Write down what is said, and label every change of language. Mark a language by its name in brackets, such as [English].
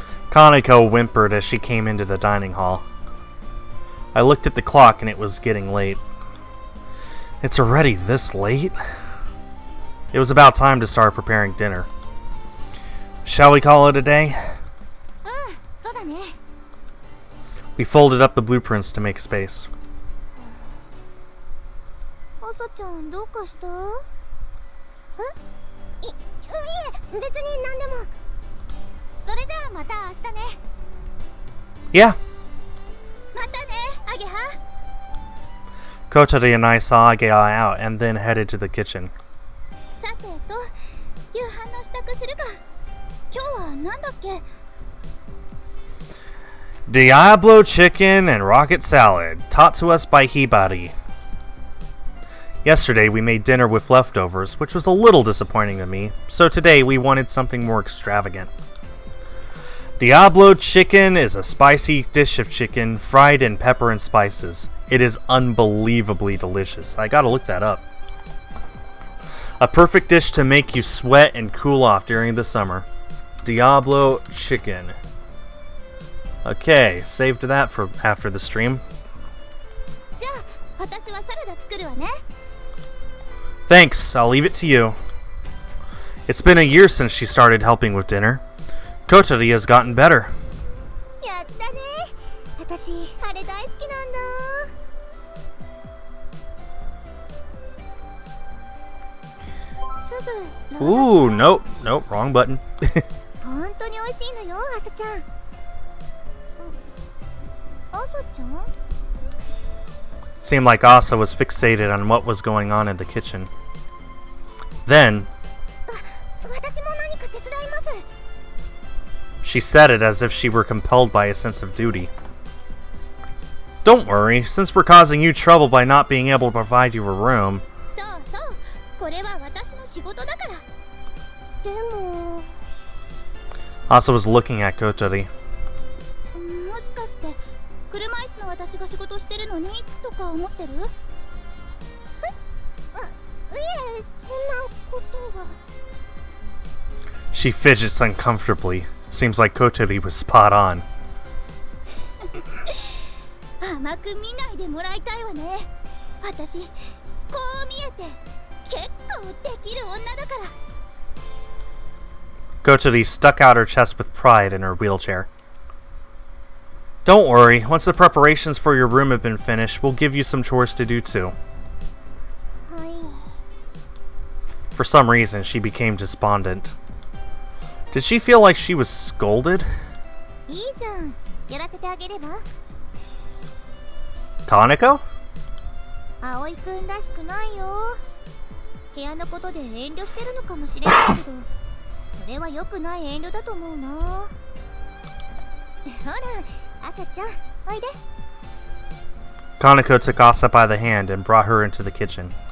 [English] Kaneko whimpered as she came into the dining hall. I looked at the clock and it was getting late. It's already this late? It was about time to start preparing dinner. Shall we call it a day? [Japanese] うん、そうだね。 [English] We folded up the blueprints to make space. [Japanese] 朝ちゃんどうかした？いえ、別に何でも。それじゃあまた明日ね。 [English] Yeah. [Japanese] またね、アゲハ。 [English] Kotari and I saw Agea out and then headed to the kitchen. [Japanese] さてと、夕飯の支度するか。今日はなんだっけ？ [English] Diablo chicken and rocket salad, taught to us by Hibari. Yesterday we made dinner with leftovers, which was a little disappointing to me, so today we wanted something more extravagant. Diablo chicken is a spicy dish of chicken fried in pepper and spices. It is unbelievably delicious. I gotta look that up. A perfect dish to make you sweat and cool off during the summer. Diablo chicken. Okay, saved that for after the stream. [Japanese] じゃあ、私はサラダ作るわね。 [English] Thanks, I'll leave it to you. It's been a year since she started helping with dinner. Kotari has gotten better. [Japanese] やったね。私、あれ大好きなんだ。すぐ。 [English] Ooh, nope, wrong button. [Japanese] 本当に美味しいのよ、朝ちゃん。朝ちゃん？ [English] Seemed like Asa was fixated on what was going on in the kitchen. Then, [Japanese] 私も何か手伝います。 [English] she said it as if she were compelled by a sense of duty. Don't worry, since we're causing you trouble by not being able to provide you a room. [Japanese] そうそう、これは私の仕事だから。でも、 [English] Asa was looking at Kotari. [Japanese] もしかして車椅子の私が仕事してるのにとか思ってる？いえ、そんなことは。 [English] She fidgets uncomfortably. Seems like Kotari was spot on. [Japanese] 甘く見ないでもらいたいわね。私、こう見えて結構できる女だから。 [English] Kotari stuck out her chest with pride in her wheelchair. Don't worry, once the preparations for your room have been finished, we'll give you some chores to do too. [Japanese] はい。 [English] For some reason, she became despondent. Did she feel like she was scolded? [Japanese] いいじゃん。やらせてあげれば。 [English] Kaneko? [Japanese] 葵くんらしくないよ。部屋のことで遠慮してるのかもしれないけど、それは良くない遠慮だと思うな。ほら、朝ちゃん、おいで。 [English] Kaneko took Asa by the hand and brought her into the kitchen.